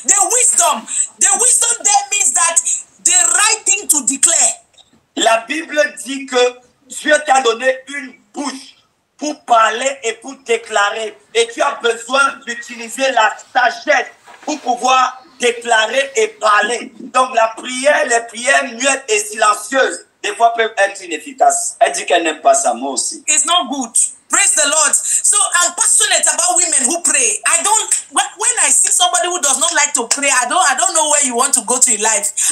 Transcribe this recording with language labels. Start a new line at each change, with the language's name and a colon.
English: The wisdom there means that the right thing to declare.
French: La Bible dit que Dieu t'a donné une bouche pour parler et pour déclarer. Et tu as besoin d'utiliser la sagesse pour pouvoir déclarer et parler. Donc la prière, les prières muettes et silencieuses, des fois peuvent être inefficaces. Elle dit qu'elle n'aime pas ça, moi aussi.
English: It's not good. Praise the Lord. So I'm passionate about women who pray. When I see somebody who does not like to pray, I don't know where you want to go to in life.